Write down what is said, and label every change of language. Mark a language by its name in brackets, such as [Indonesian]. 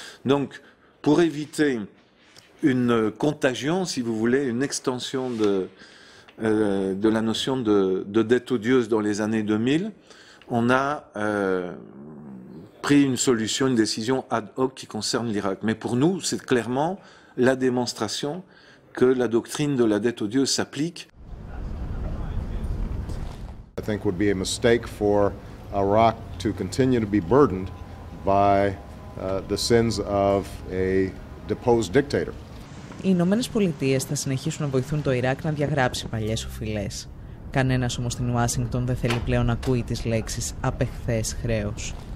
[French] Donc, pour éviter une contagion, si vous voulez, une extension de la notion de dette odieuse dans les années 2000, on a pris une solution, une décision ad hoc qui concerne l'Irak. Mais pour nous, c'est clairement la démonstration que la doctrine de la dette odieuse s'applique. [English] I think would be a mistake for Iraq to continue to be burdened by the sins of a deposed dictator. [Greek] οι Ηνωμένες Πολιτείες θα συνεχίσουν να βοηθούν το Ιράκ να διαγράψει παλιές οφειλές. Κανένας όμως στην Ουάσιγκτον δεν θέλει πλέον να ακούει τις λέξεις απεχθές χρέος.